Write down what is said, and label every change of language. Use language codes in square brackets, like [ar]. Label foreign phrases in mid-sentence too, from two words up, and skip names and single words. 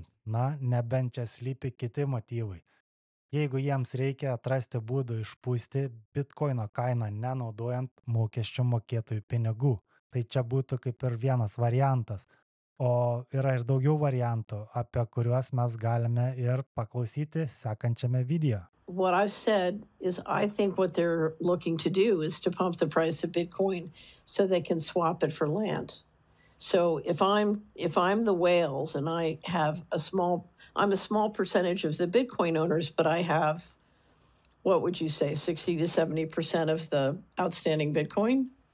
[lt] Na, nebent čia slypi kiti motyvai. Jeigu jiems reikia atrasti būdų išpūsti bitkoino kainą nenaudojant mokesčių mokėtojų pinigų, tai čia būtų kaip ir vienas variantas. O yra ir daugiau variantų, apie kuriuos mes galime ir paklausyti sekančiame video. [en] What I've said is I think what they're looking to do is to pump the price of Bitcoin so they can swap it for land. So if I'm the whales and I'm a small percentage of the Bitcoin owners, but I have, what would you say, 60 to 70% of the outstanding Bitcoin?